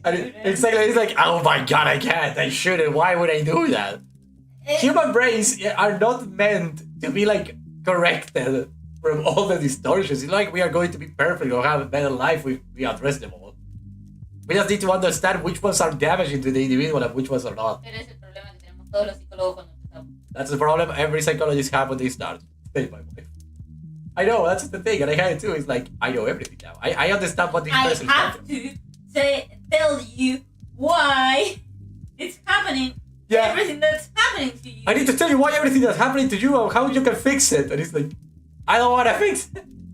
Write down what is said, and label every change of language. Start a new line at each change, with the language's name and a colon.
English: And it's like, oh my god, I can't. I shouldn't. Why would I do that? Human brains are not meant to be like corrected from all the distortions. It's like we are going to be perfect or have a better life if we address them all. We just need to understand which ones are damaging to the individual and which ones are not.
Spanish: Pero ese es el problema que tenemos todos los psicólogos cuando empezamos.
English: That's the problem every psychologist have when they start. Say my wife. I know, that's the thing, and I had it too. It's like, I know everything now. I understand what this I person have to tell you why it's happening. Yeah. Everything that's happening to you. I need to tell you why everything that's happening to you and how you can fix it. And it's like, I don't want to fix it.